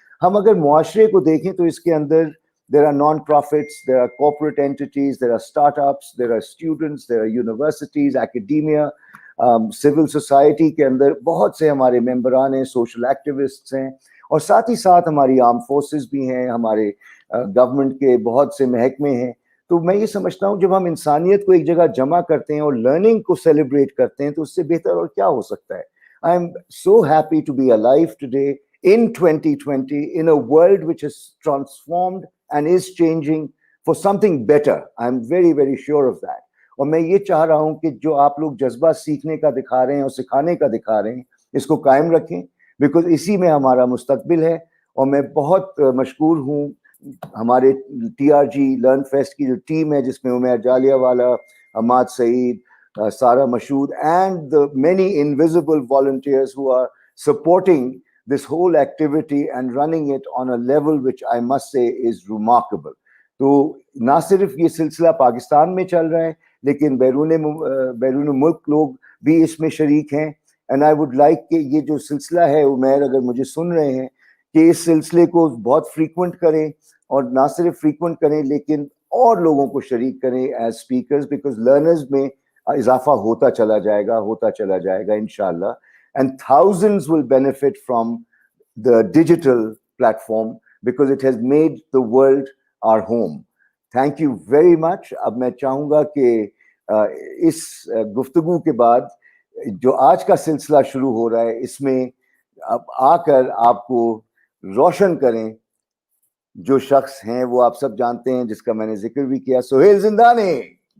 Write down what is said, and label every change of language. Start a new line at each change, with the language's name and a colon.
Urdu: ہم اگر معاشرے کو دیکھیں تو اس کے اندر
English: there are non-profits, there are corporate entities, there are startups, there are students, there are universities, academia, civil society
Urdu: کے اندر بہت سے ہمارے ممبران ہیں,
English: social activists
Urdu: ہیں, اور ساتھ ہی ساتھ ہماری آرم فورسز بھی ہیں, ہمارے گورنمنٹ کے بہت سے محکمے ہیں. تو میں یہ سمجھتا ہوں جب ہم انسانیت کو ایک جگہ جمع کرتے ہیں اور لرننگ کو سیلیبریٹ کرتے ہیں تو اس سے بہتر اور کیا ہو سکتا ہے.
English: I am so happy to be alive today in 2020 in a world which is transformed and is changing for something better. I am very, very sure of that.
Urdu: اور میں یہ چاہ رہا ہوں کہ جو آپ لوگ جذبہ سیکھنے کا دکھا رہے ہیں اور سکھانے کا دکھا رہے ہیں اس کو قائم رکھیں, بیکاز اسی میں ہمارا مستقبل ہے. اور میں بہت مشکور ہوں ہمارے TRG لرن فیسٹ کی جو ٹیم ہے جس میں عمیر جالیہ والا, حماد سعید, سارا مشہود
English: and the many invisible volunteers who are supporting this whole activity and running it on a level which I must say is remarkable.
Urdu: تو نہ صرف یہ سلسلہ پاکستان میں چل رہا ہے لیکن بیرون ملک لوگ بھی اس میں شریک ہیں.
English: and I would like
Urdu: کہ یہ جو سلسلہ ہے, عمیر اگر مجھے سن رہے ہیں, کہ اس سلسلے کو بہت فریکوینٹ کریں, اور نہ صرف فریکوینٹ کریں لیکن اور لوگوں کو شریک کریں ایز اسپیکرز, بیکاز لرنرز میں اضافہ ہوتا چلا جائے گا انشاءاللہ.
English: And thousands will benefit from the digital platform because it has made the world our home. Thank you very much.
Urdu: اب میں چاہوں گا کہ اس گفتگو کے بعد جو آج کا سلسلہ شروع ہو رہا ہے اس میں اب آ کر آپ کو روشن کریں जो शख्स हैं वो आप सब जानते हैं, जिसका मैंने जिक्र भी किया, सोहेल जिंदानी।